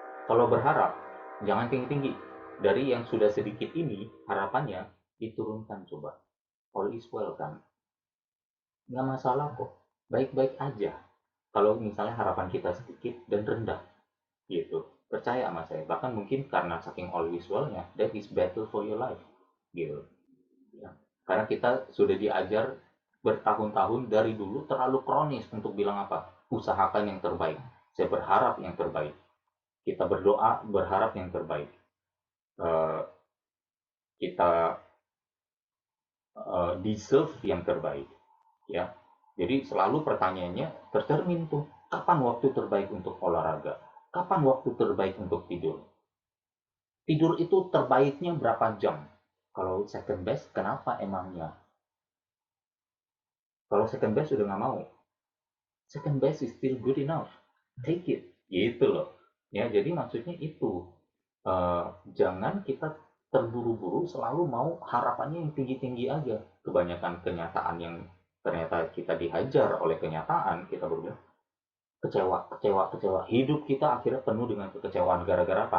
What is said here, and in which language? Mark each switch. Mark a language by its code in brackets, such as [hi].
[id] Kalau berharap, jangan tinggi-tinggi. Dari yang sudah sedikit ini, harapannya diturunkan coba. [en] All is well [id] kan? Nggak masalah kok. Baik-baik aja. Kalau misalnya harapan kita sedikit dan rendah. Gitu. Percaya sama saya. Bahkan mungkin karena saking [en] all is well-nya, that is better for your life. [id] Gitu. Ya. Karena kita sudah diajar bertahun-tahun dari dulu terlalu kronis untuk bilang apa? Usahakan yang terbaik. Saya berharap yang terbaik. Kita berdoa berharap yang terbaik. Kita deserve yang terbaik, ya. Jadi selalu pertanyaannya tercermin tuh, kapan waktu terbaik untuk olahraga? Kapan waktu terbaik untuk tidur? Tidur itu terbaiknya berapa jam? Kalau second best, kenapa emangnya? [en] Kalau second best [id] udah nggak mau, [en] second best is still good enough. Take it, [id] gitu loh. Ya, jadi maksudnya itu. Jangan kita terburu-buru selalu mau harapannya yang tinggi-tinggi aja. Kebanyakan kenyataan yang ternyata kita dihajar oleh kenyataan, kita berbilang kecewa, kecewa, kecewa. Hidup kita akhirnya penuh dengan kekecewaan gara-gara apa?